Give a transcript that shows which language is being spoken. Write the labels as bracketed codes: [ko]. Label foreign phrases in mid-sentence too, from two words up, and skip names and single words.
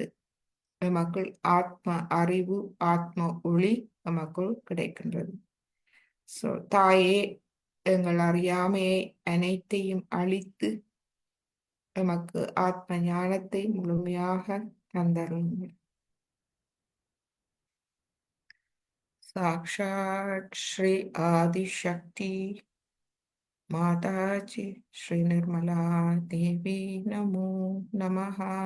[ta] எமக்குள் ஆத்ம அறிவு, ஆத்ம ஒளி எமக்குள் கிடைக்கின்றது. தாயே, எங்கள் அறியாமையை அனைத்தையும் அழித்து எமக்கு ஆத்ம ஞானத்தை முழுமையாக தந்தருளுங்கள். [sa] साक्षात् श्री आदिशक्ति माताजी श्री निर्मला देवी नमो नमः.